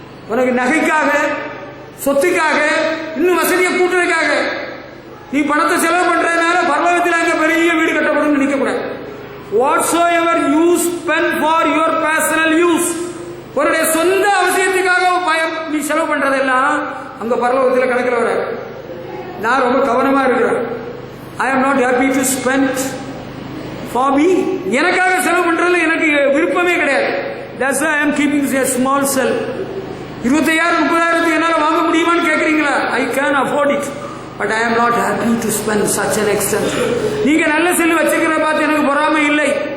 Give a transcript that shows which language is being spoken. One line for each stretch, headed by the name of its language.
Tamil: உனக்கு நகைக்காக, சொத்துக்காக, இன்னும் வசதியை கூட்டுறதுக்காக நீ பணத்தை செலவு பண்றதுனால பரலோகத்தில் அங்க பெரிய வீடு கட்டப்படும் நினைக்க கூடாது.
English: Whatsoever you spend for your personal use,
Tamil: உன்னுடைய சொந்த அவசியத்துக்காக நீ செலவு பண்றதெல்லாம் அங்க பரலோகத்தில் கணக்கில் வர. நான் ரொம்ப கவனமா இருக்கிறேன்.
English: I am not happy to spend for me.
Tamil: எனக்காக செலவு பண்றதுல எனக்கு விருப்பமே கிடையாது.
English: That's why I am keeping a small cell.
Tamil: 25,000-30,000 என்னால வாங்க முடியுமான்னு கேட்கறீங்களா?
English: I can afford it, but I am not happy to spend such an extent.
Tamil: நீங்க நல்ல செல் வச்சுக்கிற பார்த்து எனக்கு பொறாமை இல்லை.